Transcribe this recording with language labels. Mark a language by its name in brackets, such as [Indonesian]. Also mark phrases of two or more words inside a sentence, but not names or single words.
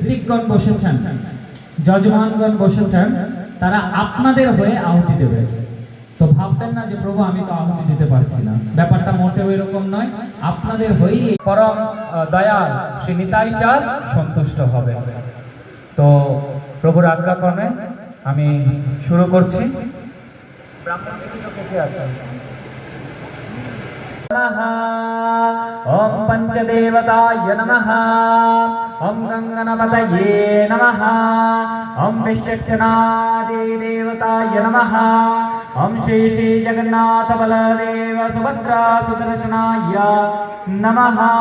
[Bangla] পুরোহিতগণ বসেছেন, যজমানগণ বসেছেন, তারা আপনাদের হয়ে আহুতি দেবে। তো ভাববেন না যে প্রভু আমি তো আহুতি দিতে পারছি না, ব্যাপারটা মোটেও এরকম নয়। আপনাদের হয়েই পরম দয়াল শ্রী নিতাই চাঁদ সন্তুষ্ট হবে। তো প্রভুর আজ্ঞাক্রমে আমি শুরু করছি। [Sanskrit] ओम पंचदेवताय नमः, ओम गंगणपतये नमः, ओम विश्वक्सेनादि देवताय नमः, ओम श्री श्री जगन्नाथ बलदेव सुभद्रा सुदर्शनाय नमः।